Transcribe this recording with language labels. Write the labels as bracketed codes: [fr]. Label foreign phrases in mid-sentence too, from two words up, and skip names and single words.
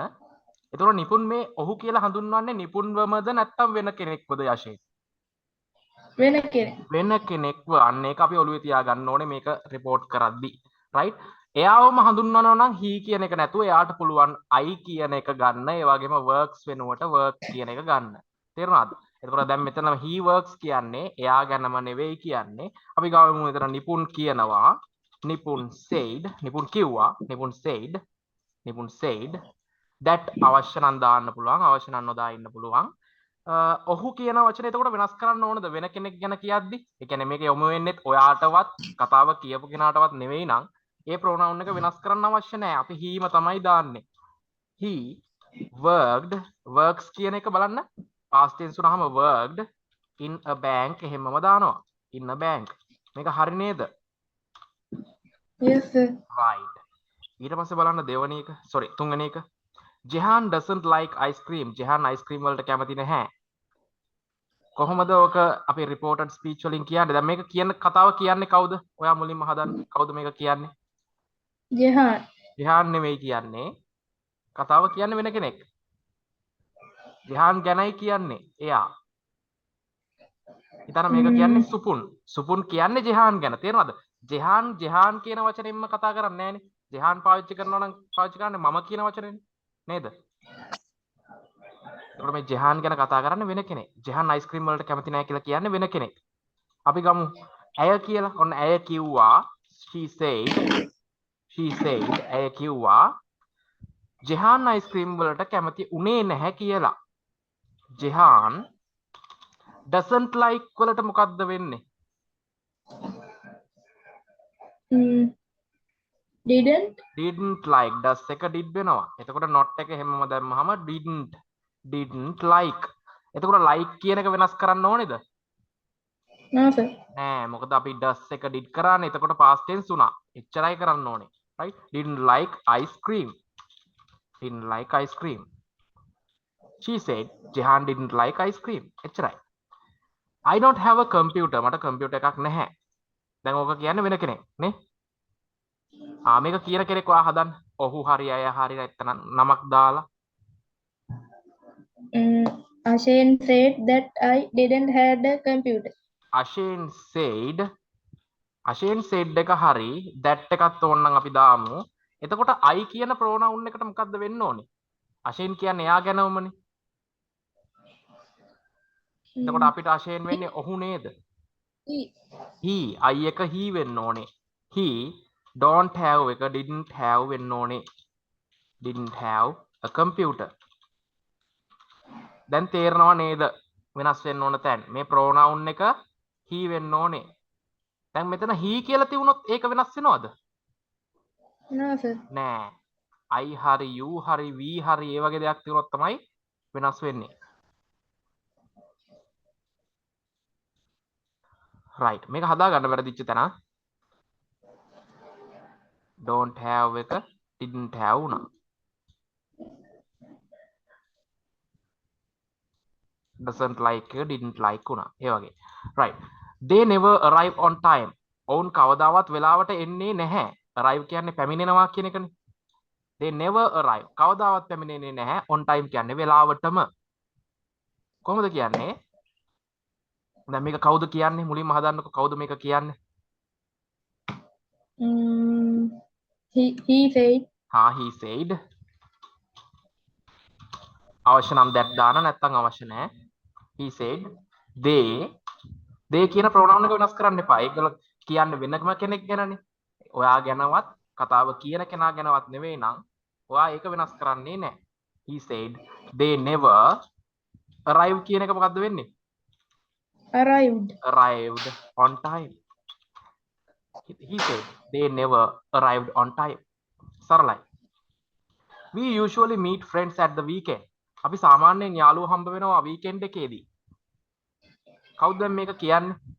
[si] එතකොට නිපුන් මේ ඔහු කියලා හඳුන්වන්නේ නිපුන්වමද නැත්නම් වෙන කෙනෙක්වද යශේ? වෙන කෙනෙක්ව. අන්න ඒක අපි ඔළුවේ තියාගන්න ඕනේ මේක report කරද්දි. right? එයාවම හඳුන්වනවා නම් he කියන එක නැතුව එයාට පුළුවන් I කියන එක ගන්න. ඒ වගේම works වෙනුවට work කියන එක ගන්න. තේරුණාද? එතකොට දැන් මෙතන [en] he works [si] කියන්නේ එයා ගැනම නෙවෙයි කියන්නේ. අපි ගාමු මෙතන නිපුන් කියනවා. නිපුන් said. නිපුන් කිව්වා. නිපුන් said. නිපුන් [en] said that [si] අවශ්‍ය නම් දාන්න පුළුවන්. අවශ්‍ය නම් නොදා ඉන්න පුළුවන්. ඔහු කියන වචනේ එතකොට වෙනස් කරන්න ඕනද වෙන කෙනෙක් ගැන කියද්දි? ඒ කියන්නේ මේක යොමු වෙන්නේත් ඔයාටවත් කතාව කියපු කෙනාටවත් නෙවෙයි නම් ඒ pronoun එක වෙනස් කරන්න අවශ්‍ය නැහැ. අපි heම තමයි දාන්නේ. [en] He worked. [si] works කියන එක බලන්න. [en] past tense [si] උනහම [en] worked in a bank [si] එහෙමම දානවා. [en] in a bank. [si] මේක හරි නේද? [en] Yes, sir. [si] right. ඊට පස්සේ බලන්න දෙවැනි එක. sorry තුන්වෙනි එක. [en] Jehan doesn't like ice cream. [si] Jehan [en] ice cream [si] වලට කැමති නැහැ. කොහොමද ඔක අපි [en] reported speech [si] වලින් කියන්නේ? දැන් මේක කියන කතාව කියන්නේ කවුද? ඔයා මුලින්ම හදන්න. කවුද මේක කියන්නේ? Jehan. Jehan නෙවෙයි කියන්නේ. කතාව කියන්නේ වෙන කෙනෙක්. Jehan ගැනයි කියන්නේ. එයා. හිතන්න මේක කියන්නේ සුපුන්. සුපුන් කියන්නේ Jehan ගැන. තේරෙනවද? Jehan කියන වචනයෙන්ම කතා කරන්නේ නැහනේ. Jehan පාවිච්චි කරනවා නම් පාවිච්චි කරන්නේ මම කියන වචනේනේ. නේද? එතකොට මේ Jehan ගැන කතා කරන්නේ වෙන කෙනෙක්. Jehan [en] ice cream [si] වලට කැමති නැහැ කියලා කියන්නේ වෙන කෙනෙක්. අපි ගමු ඇය කියලා. ඔන්න ඇය කිව්වා [en] she said [si] ඇය කිව්වා Jehan [en] ice cream [si] වලට කැමති උනේ නැහැ කියලා. [en] Jehan doesn't like [si] වලට මොකද්ද වෙන්නේ? [en] didn't like does එක did වෙනවා. [si] එතකොට not එක හැමම දැම්මහම [en] didn't like. [si] එතකොට like කියන එක වෙනස් කරන්න ඕනේද? [en] No, sir. [si] නෑ, මොකද අපි does එක did කරානේ. එතකොට [en] past tense [si] උනා. එච්චරයි කරන්න ඕනේ. [en] right? didn't like ice cream. didn't like ice cream. She said Jehan didn't like ice cream. එච්චරයි. I don't have a computer. [si] මට computer එකක් නැහැ. දැන් ඕක කියන්නේ වෙන කෙනෙක් නේ? මේක කියන කෙනෙක් ඔයා හදන්න. ඔහු හරි අය හරි නැත්නම් නමක් දාලා. [en] Ashen said that I didn't have a computer. [si] Ashen said එක හරි that එකත් ඕනනම් අපි දාමු. එතකොට I කියන pronoun එකට මොකද්ද වෙන්න ඕනේ? Ashen කියන්නේ එයා ගැනමනේ. එතකොට අපිට Ashen වෙන්නේ ඔහු නේද? [en] he I [si] එක he වෙන්න ඕනේ. [en] he don't have [si] එක [en] didn't have [si] වෙන්න ඕනේ. [en] didn't have a computer. [si] දැන් තේරෙනව නේද වෙනස් වෙන්න ඕන තැන්? මේ pronoun එක he වෙන්න ඕනේ. දැන් මෙතන he කියලා තියුණොත් ඒක වෙනස් වෙනවද? [en] No, sir. [si] නෑ. I හරි you හරි we හරි ඒ වගේ දෙයක් තියුණොත් තමයි වෙනස් වෙන්නේ. [en] right. [si] මේක හදා ගන්න වැරදිච්ච තැන. [en] don't have [si] එක [en] didn't have [si] උනා. [en] doesn't like [si] එක [en] didn't like [si] උනා. ඒ වගේ. [en] right. they never arrive on time. [si] ඔවුන් කවදාවත් වෙලාවට එන්නේ නැහැ. arrive කියන්නේ පැමිණෙනවා කියන එකනේ. [en] they never arrive. [si] කවදාවත් පැමිණෙන්නේ නැහැ. [en] on time [si] කියන්නේ වෙලාවටම. කොහොමද කියන්නේ? දැන් මේක කවුද කියන්නේ? මුලින්ම හදන්නකො කවුද මේක කියන්නේ? [en] He said. he said. [si] අවශ්‍ය නම් that දාන නැත්නම් අවශ්‍ය නැහැ. [en] he said they [si] කියන pronoun එක වෙනස් කරන්න එපා. ඒකල කියන්නේ වෙනම කෙනෙක් ගැනනේ. ඔයා ගැනවත් කතාව කියන කෙනා ගැනවත් නෙවෙයි නම් ඔයා ඒක වෙනස් කරන්නේ නැහැ. [en] he said they never arrive [si] කියන එක මොකද්ද වෙන්නේ? [en] arrived on time. he said they never arrived on time. [si] සරලයි. [en] we usually meet friends at the weekend. [si] අපි සාමාන්‍යයෙන් යාළුවෝ හම්බ වෙනවා weekend එකේදී. කවුද මේක කියන්නේ?